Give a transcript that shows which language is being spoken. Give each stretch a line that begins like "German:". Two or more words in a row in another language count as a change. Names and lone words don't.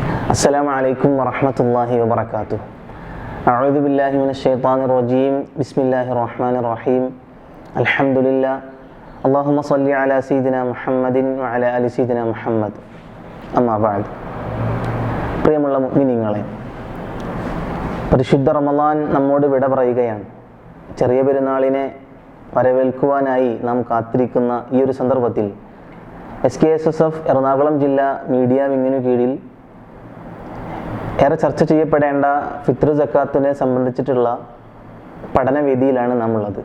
Arabic: السلام عليكم ورحمة الله وبركاته. أعوذ بالله من الشيطان الرجيم. بسم الله الرحمن الرحيم. الحمد لله. اللهم صل على سيدنا محمد وعلى آل سيدنا محمد. أما بعد.
Malayalam: പ്രിയമുള്ള മുഅ്മിനീങ്ങളെ, പരിശുദ്ധ റമളാൻ നമ്മോട് വിട പറയുകയാണ്. ചെറിയ പെരുന്നാളിനെ വരവേൽക്കുവാനായി നാം കാത്തിരിക്കുന്ന ഈ ഒരു സന്ദർഭത്തിൽ SKSSF എറണാകുളം ജില്ലാ മീഡിയ വിങ്ങിനു കീഴിൽ ഏറെ ചർച്ച ചെയ്യപ്പെടേണ്ട ഫിത്ർ സക്കാത്തിനെ സംബന്ധിച്ചിട്ടുള്ള പഠനവേദിയിലാണ് നാം ഉള്ളത്.